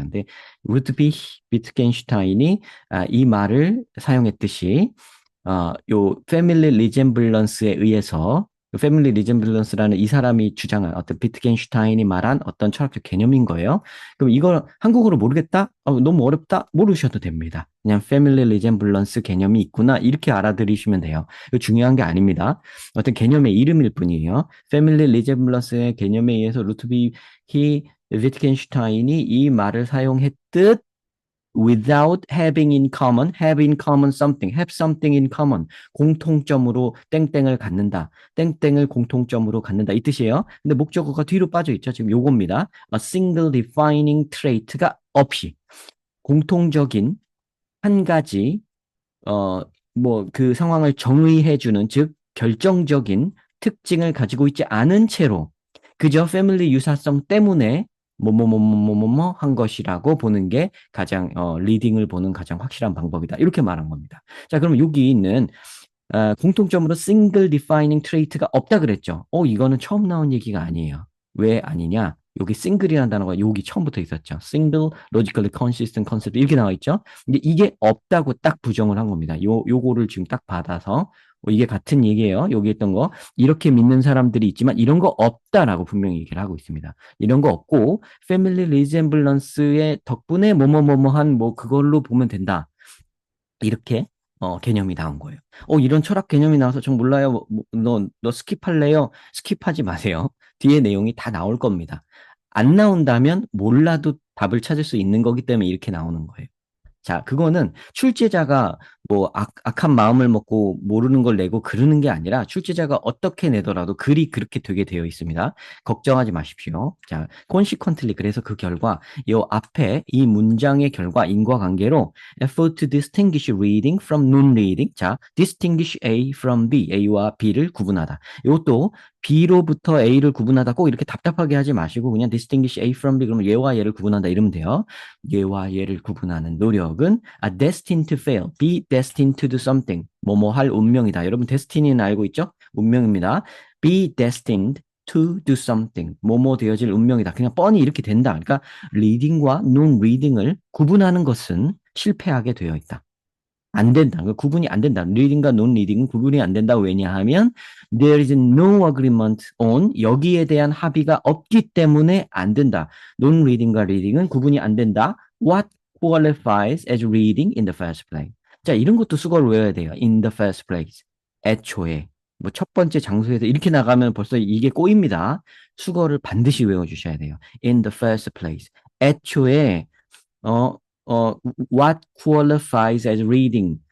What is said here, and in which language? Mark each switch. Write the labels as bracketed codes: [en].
[ko] 근데 루드비 비트겐슈타인이 이 말을 사용했듯이 요 패밀리 리젠블런스에 의해서 패밀리 리젠블런스라는 이 사람이 주장한 어떤 비트겐슈타인이 말한 어떤 철학적 개념인 거예요. 그럼 이걸 한국어로 모르겠다? 너무 어렵다? 모르셔도 됩니다. 그냥 패밀리 리젠블런스 개념이 있구나 이렇게 알아들이시면 돼요. 이거 중요한 게 아닙니다. 어떤 개념의 이름일 뿐이에요. 패밀리 리젠블런스의 개념에 의해서 루트비 히 비트겐슈타인이 이 말을 사용했듯 [en] without having in common, have in common something, have something in common. [ko] 공통점으로 땡땡을 갖는다. 땡땡을 공통점으로 갖는다. 이 뜻이에요. 근데 목적어가 뒤로 빠져 있죠. 지금 요겁니다. [en] A single defining trait [ko] 가 없이 공통적인 한 가지 뭐 그 상황을 정의해주는 즉 결정적인 특징을 가지고 있지 않은 채로 그저 패밀리 유사성 때문에 뭐뭐뭐뭐뭐뭐 한 것이라고 보는 게 가장 리딩을 보는 가장 확실한 방법이다. 이렇게 말한 겁니다. 자, 그럼 여기 있는 공통점으로 single defining trait가 없다 그랬죠. 이거는 처음 나온 얘기가 아니에요. 왜 아니냐? 여기 single이라는 단어가 여기 처음부터 있었죠. [en] single, logically consistent concept [ko] 이렇게 나와 있죠. 근데 이게 없다고 딱 부정을 한 겁니다. 요거를 지금 딱 받아서 이게 같은 얘기예요. 여기 있던 거 이렇게 믿는 사람들이 있지만 이런 거 없다라고 분명히 얘기를 하고 있습니다. 이런 거 없고 family resemblance의 덕분에 뭐뭐뭐뭐한 뭐 그걸로 보면 된다. 이렇게 개념이 나온 거예요. 이런 철학 개념이 나와서 전 몰라요. 너 스킵할래요? 스킵하지 마세요. 뒤에 내용이 다 나올 겁니다. 안 나온다면 몰라도 답을 찾을 수 있는 거기 때문에 이렇게 나오는 거예요. 자, 그거는 출제자가 뭐 악한 마음을 먹고 모르는 걸 내고 그러는 게 아니라 출제자가 어떻게 내더라도 글이 그렇게 되게 되어 있습니다. 걱정하지 마십시오. 자, consequently 그래서 그 결과 이 앞에 이 문장의 결과 인과관계로 [en] effort to distinguish reading from non-reading. [ko] 자, [en] distinguish A from B, [ko] A와 B를 구분하다. 이것도 B로부터 A를 구분하다 꼭 이렇게 답답하게 하지 마시고 그냥 [en] distinguish A from B [ko] 그러면 얘와 얘를 구분한다 이러면 돼요. 얘와 얘를 구분하는 노력은 [en] destined to fail, be destined to do something. [ko] 뭐뭐 할 운명이다. 여러분 destiny는 알고 있죠? 운명입니다. [en] be destined to do something. [ko] 뭐뭐 되어질 운명이다. 그냥 뻔히 이렇게 된다. 그러니까 reading과 non-reading을 구분하는 것은 실패하게 되어 있다. 안 된다. 그 구분이 안 된다. 리딩과 논 리딩은 구분이 안 된다. 왜냐하면 [en] there is no agreement on [ko] 여기에 대한 합의가 없기 때문에 안 된다. 논 리딩과 리딩은 구분이 안 된다. [en] What qualifies as reading in the first place? [ko] 자, 이런 것도 수거를 외워야 돼요. [en] In the first place. [ko] 애초에. 뭐 첫 번째 장소에서 이렇게 나가면 벌써 이게 꼬입니다. 수거를 반드시 외워주셔야 돼요. [en] In the first place. [ko] 애초에 어, [en] what qualifies as reading?